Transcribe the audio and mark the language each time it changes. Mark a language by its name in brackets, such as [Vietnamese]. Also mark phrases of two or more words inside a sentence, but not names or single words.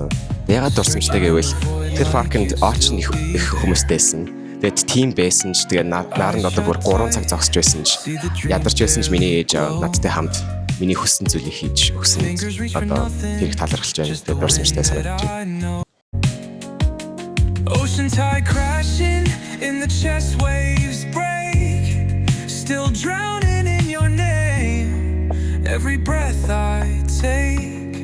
[Mongolian] Ягаад дурсамжтай гэвэл тэр паркнд очно их хүмүүстэйсэн. Тэгээд тим байсан ч тэгээд наранд одоо бүр 3 цаг зогсож байсан ч ядарч байсан ч миний ээж надтай хамт миний хүссэн зүйлийг хийж өгсөн. Одоо тэрийг талархалж байна. Тэгээд дурсамжтай санагдаж байна. [English] Ocean tide crashing in the chest waves break, still drowning in your name. Every breath I take